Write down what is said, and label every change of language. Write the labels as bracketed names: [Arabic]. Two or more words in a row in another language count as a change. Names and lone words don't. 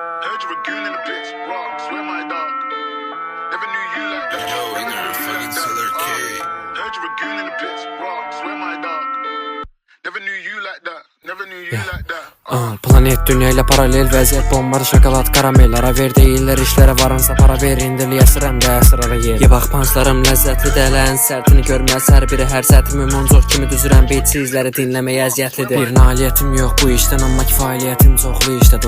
[English] Heard you were goon in the bitch. Raw, swear my dog. Never knew you like that. Yo, Never in knew there, you fucking like that. Tiller K. Heard you were goon in the bitch. Raw, swear my dog. Never knew you like that. Never knew you like that. [Azerbaijani] Planet dünya ile paralel vəziyyət bombadır, şokolad, karamel. Ara ver deyirlər işlərə varınsa para ver, indirli yəsirəm də əsrara yer. Ye bax panslarım ləzzətli dələn, sərtini görməz hər biri, hər sətrimi moncoq kimi düzürəm, beatsizləri dinləməyə əziyyətlidir. Bir nailiyyətim yox bu işdən, amma kifayətim çoxlu işdə.